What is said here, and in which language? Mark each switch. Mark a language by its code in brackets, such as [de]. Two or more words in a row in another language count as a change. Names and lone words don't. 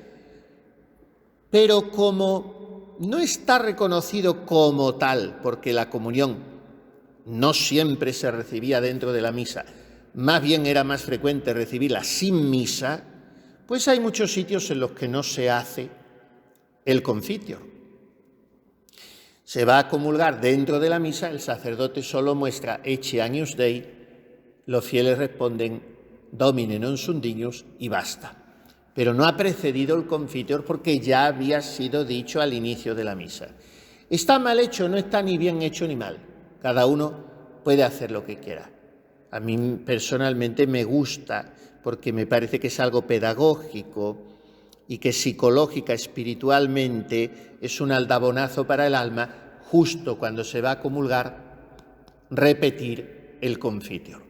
[es] Pero como no está reconocido como tal, porque la comunión no siempre se recibía dentro de la misa, más bien era más frecuente recibirla sin misa, pues hay muchos sitios en los que no se hace el confiteor. Se va a comulgar dentro de la misa, el sacerdote solo muestra [la] Ecce Agnus Dei, [es] los fieles responden [la] Domine non sunt dignus [es] y basta. Pero no ha precedido el confiteor porque ya había sido dicho al inicio de la misa. Está mal hecho, no está ni bien hecho ni mal. Cada uno puede hacer lo que quiera. A mí personalmente me gusta porque me parece que es algo pedagógico y que psicológica, espiritualmente, es un aldabonazo para el alma, justo cuando se va a comulgar, repetir el confiteor.